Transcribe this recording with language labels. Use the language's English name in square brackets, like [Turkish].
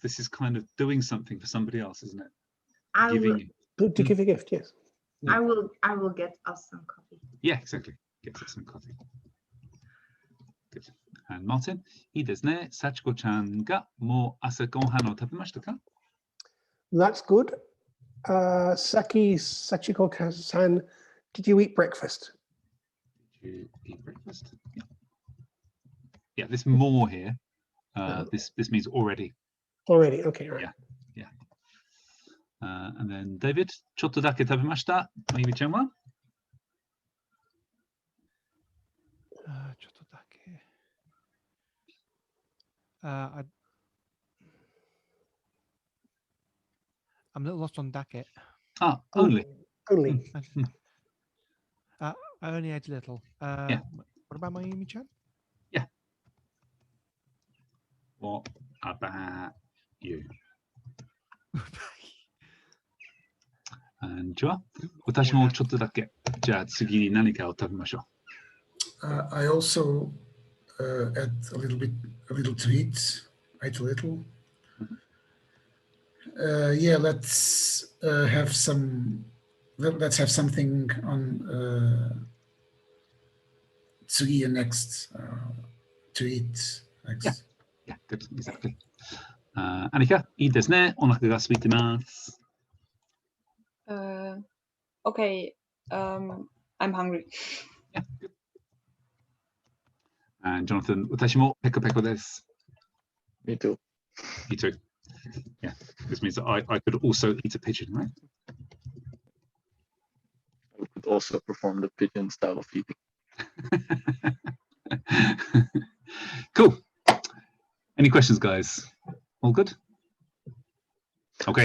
[English] This is kind of doing something for somebody else, isn't it? Giving To give a gift, yes. I will get us some coffee. Yeah, exactly. Get us some coffee. Good. [Japanese] And Martin, いいですね。幸子ちゃんがもう朝ごはんを食べましたか? [English] That's good. Sachiko-san, did you eat breakfast? Did you eat breakfast? Yeah. Yeah, this more here. This means already. Already, okay, right. Yeah. And then [Japanese] David, ちょっとだけ食べました。まゆみちゃんは? ちょっとだけ。 [English] I'm a little lost on dake. Only. Only. I only ate a little. Yeah. What about Mayumi-chan? Yeah. What about you? [Japanese] And じゃあ、私もちょっとだけ。じゃあ次に何かを食べましょう。 [English] I also ate a little to eat. Ate a little. Yeah, let's have some. Let's have something on tsugi next to eat next. Yeah, good, exactly. [Japanese] Annika, いいですね。お腹が空いてます。 [English] Okay, I'm hungry. Yeah, good. [Japanese] And Jonathan, 私もペコペコです。 [English] Me too. Me too. Yeah, this means that I could also eat a pigeon, right? We could also perform the pigeon style of eating. Cool. Any questions, guys? All good? Okay.